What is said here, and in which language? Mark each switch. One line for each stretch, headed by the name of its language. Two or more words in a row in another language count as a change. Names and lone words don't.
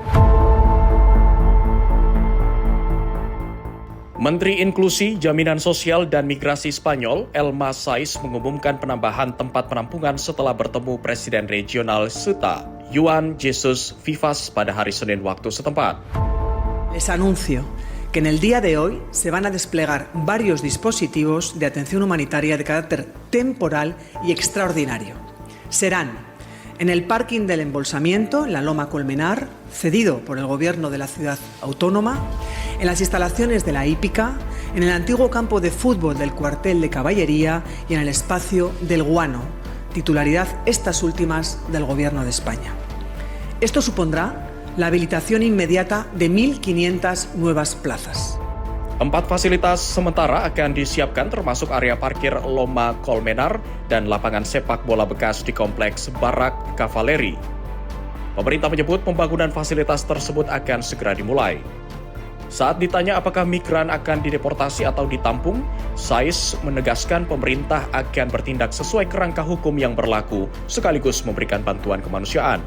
Indonesian: Menteri Inklusi, Jaminan Sosial dan Migrasi Spanyol, Elma Saiz, mengumumkan penambahan tempat penampungan setelah bertemu Presiden Regional Ceuta, Juan Jesus Vivas, pada hari Senin waktu setempat.
Spanish: Les anuncio que en el día de hoy se van a desplegar varios dispositivos de atención humanitaria de carácter temporal y extraordinario. Serán en el parking del embolsamiento, en la Loma Colmenar, cedido por el gobierno de la ciudad autónoma, en las instalaciones de la hípica, en el antiguo campo de fútbol del cuartel de caballería y en el espacio del Guano, titularidad estas últimas del gobierno de España. Esto supondrá la habilitación inmediata de 1.500 nuevas plazas.
Indonesian: 4 fasilitas sementara akan disiapkan termasuk area parkir Loma Colmenar dan lapangan sepak bola bekas di kompleks Barak Kavaleri. Pemerintah menyebut pembangunan fasilitas tersebut akan segera dimulai. Saat ditanya apakah migran akan dideportasi atau ditampung, Saiz menegaskan pemerintah akan bertindak sesuai kerangka hukum yang berlaku sekaligus memberikan bantuan kemanusiaan.